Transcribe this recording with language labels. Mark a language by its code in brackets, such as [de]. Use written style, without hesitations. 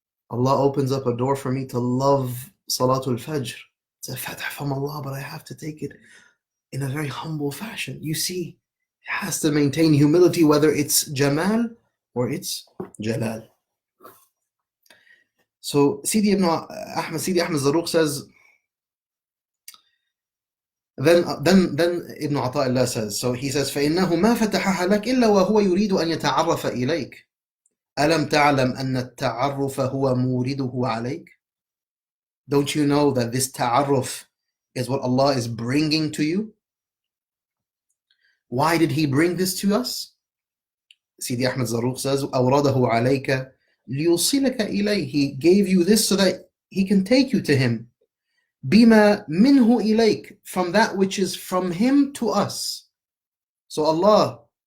[en] Allah opens up a door for me to love Salatul Fajr. It's a fath from Allah, but I have to take it in a very humble fashion. You see, it has to maintain humility, whether it's Jamal or it's Jalal. So Sidi Ahmad Zarruq says, then Ibn Ata'illah says, so he says, [ar] فَإِنَّهُ مَا فَتَحَهَا لَكْ إِلَّا وَهُوَ يُرِيدُ أَنْ يَتَعَرَّفَ إِلَيْكَ أَلَمْ تَعْلَمْ أَنَّ التَّعَرُّفَ هُوَ مُورِدُهُ عَلَيْكَ. [en] Don't you know that this ta'arruf is what Allah is bringing to you? Why did He bring this to us? Sidi Ahmad Zarruq says, [ar] أَوْرَدَهُ عَلَيْكَ لِيُوصِلَكَ إِلَيْهِ. [en] He gave you this so that He can take you to Him. [ar] بِمَا مِنْهُ إِلَيْكَ, [en] from that which is from Him to us. So Allah